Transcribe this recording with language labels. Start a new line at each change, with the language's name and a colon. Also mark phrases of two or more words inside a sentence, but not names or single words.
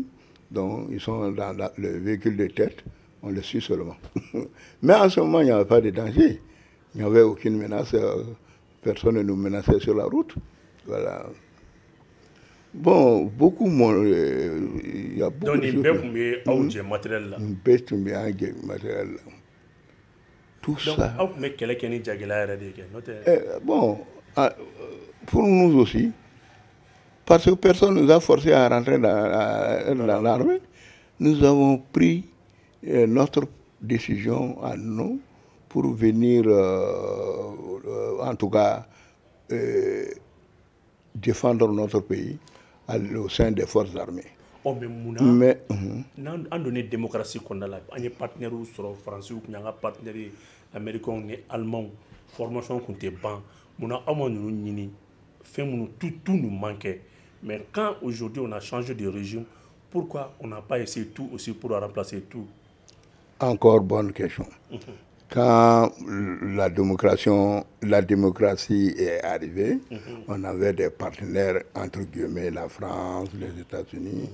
French: Donc, ils sont dans le véhicule de tête, on les suit seulement. Mais en ce moment, il n'y avait pas de danger. Il n'y avait aucune menace, personne ne nous menaçait sur la route. Voilà. Bon, beaucoup il y a beaucoup donc de nin choses.
Bambara: bɛɛ tun bɛ aw jɛ matériel la. Bɛɛ tun bɛ an jɛ matériel la. Tout
French: donc ça.
Bambara: aw tun bɛ kɛlɛ kɛ ni jagɛlɛya yɛrɛ de kɛ n'o tɛ.
French: Bon, pour nous aussi, parce que personne ne nous a forcé à rentrer dans l'armée, nous avons pris notre décision à nous pour venir, en tout cas, défendre notre pays au sein des forces armées.
Bambara: Mais n'an donna démocratie kɔnɔna la an ye partenaires sɔrɔ faransiw tun y'an ka
French: partenaires américains
Bambara: ni allemands formation tun tɛ ban munna aw ma ninnu ɲini fɛn minnu
French: tout nous manquait mais quand aujourd'hui on a changé de régime pourquoi on n'a pas essayé tout aussi pour remplacer tout? Encore bonne question. Quand la démocratie est arrivée, on avait des partenaires, entre guillemets, la France, les États-Unis.